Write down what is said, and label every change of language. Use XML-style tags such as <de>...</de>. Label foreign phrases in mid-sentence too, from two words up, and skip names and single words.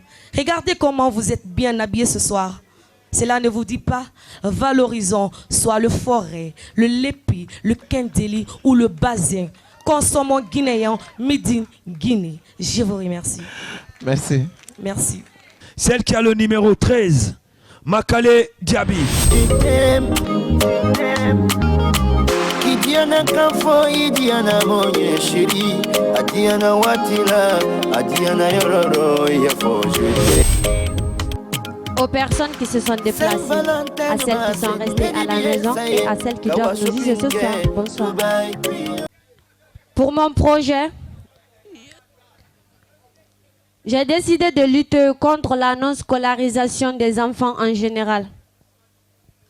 <fr>Regardez comment vous êtes bien habillés ce soir. Cela ne vous dit pas, valorisons soit le forêt, le lépi, le kendeli ou le bazin. Consommons guinéen,</fr> <en>made in</en> <fr>Guinée. Je vous remercie. Merci. Merci. Celle qui a le numéro 13, Makale Diaby.</fr> <man>Idiana kafo, Idiana monye shiri, Adiana watila, Adiana yororo yafo jete.</man> <fr>Aux personnes qui se sont déplacées, à celles qui sont restées à la maison et à celles qui doivent nous dire ce soir. Bonsoir. Pour mon projet, j'ai décidé de lutter contre la non-scolarisation des enfants en général.</fr>